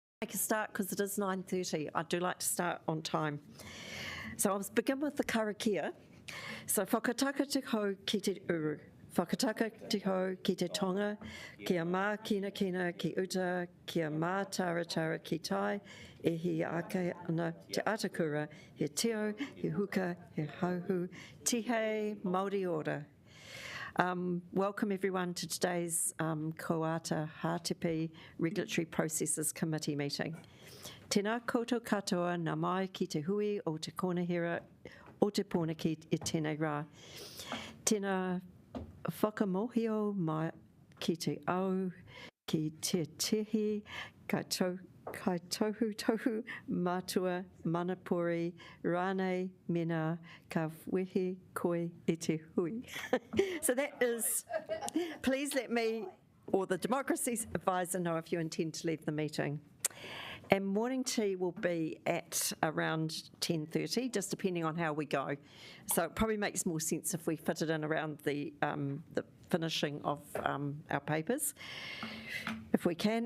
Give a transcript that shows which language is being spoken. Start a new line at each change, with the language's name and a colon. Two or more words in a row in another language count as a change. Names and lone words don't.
English: make a start because it is 9:30. I do like to start on time. So I'll begin with the karakia.
Māori: So whakataka te hau ki te uru. Whakataka te hau ki te tonga, kia mā kina kina ki uta, kia mā tara tara ki tai, e hi ake ana te atakura, he teo, he huka, he hauhu, tihei, Māori ora.
English: Welcome everyone to today's Koata Hātepe Regulatory Processes Committee meeting.
Māori: Tēnā koutou katoa nā mai ki te hui o te konahira o te pōna ki e tēnei rā. Tēnā whakamohio mai ki te au, ki te tihi, kai tohu mātua, manapori, rānei, mena, ka wehe koe e te hui.
English: So that is, please let me, or the Democracy Advisor, know if you intend to leave the meeting. And morning tea will be at around 10:30, just depending on how we go. So it probably makes more sense if we fit it in around the finishing of our papers, if we can.